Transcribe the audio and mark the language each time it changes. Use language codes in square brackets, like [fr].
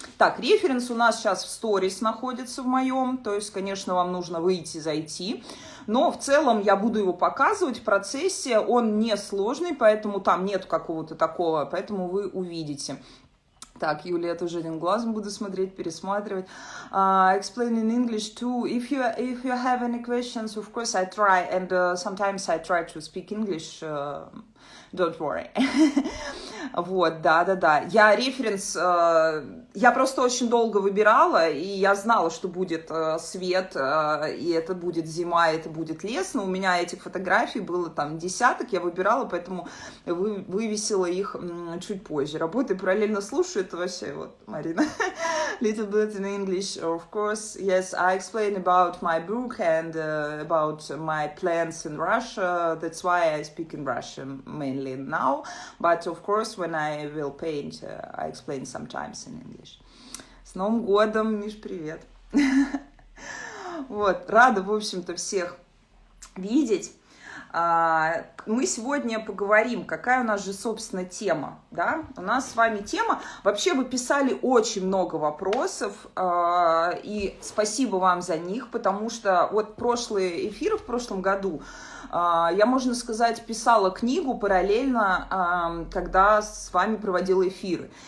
[ru] Так, референс у нас сейчас в сторис находится в моем, то есть, конечно, вам нужно выйти, зайти. Но в целом я буду его показывать в процессе, он не сложный, поэтому там нет какого-то такого, поэтому вы увидите. Так, Юлия, я тоже один глазом буду смотреть, пересматривать. [en] Explain in English too. If you have any questions, of course I try, and sometimes I try to speak English Don't worry. [ru] Вот, да. Я референс, я просто очень долго выбирала, и я знала, что будет свет, и это будет зима, и это будет лес, но у меня этих фотографий было там десяток, я выбирала, поэтому вывесила их чуть позже. Работаю, параллельно слушаю, это вообще, вот, Марина, [en] little bit in English, of course, yes, I explain about my book and about my plans in Russia, that's why I speak in Russian mainly now, but of course, when I will paint, I explain sometimes in English. [ru] С Новым годом, Миш, привет! Вот, рада, в общем-то, всех видеть. Мы сегодня поговорим, какая у нас же, собственно, тема, да? У нас с вами тема, вообще вы писали очень много вопросов, и спасибо вам за них, потому что вот прошлые эфиры в прошлом году, я, можно сказать, писала книгу параллельно, когда с вами проводила эфиры.